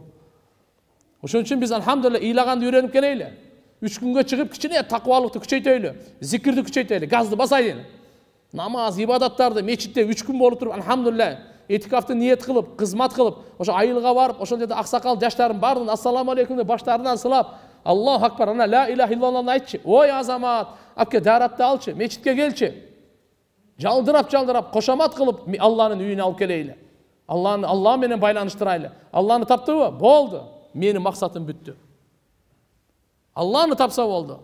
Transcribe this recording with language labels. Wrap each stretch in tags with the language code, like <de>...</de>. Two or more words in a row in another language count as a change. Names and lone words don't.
<ky>Ошон үчүн биз алхамдулилля ыйлаганды үйрөнүп келейли. 3 күнгө чыгып кичине такыбалыкты күчөйтөйлү, зикирди күчөйтөйлү, газды басайлы. Намаз, ибадаттарды мечитте 3 күн болуп туруп алхамдулилля этикафты ниет кылып, кызмат кылып, ошо айылга барып, ошол жерде аксакал жаштарын бардын</ky> <ar>السلام عليكم</ar> <ky>деп баштарынан сылап,</ky> <ar>الله أكبر، أنا لا إله إلا الله айтчы.</ar> <ky>Ой азамат, акке даратты алчы, мечитке келчи. Жалдырап, кошамат кылып Алланын үйүнө алып келейли. Алла менен байланыштырайлы. Алланы таптыбы? Болду. Менин максатым бүттү. Алланы тапса болду.</ky>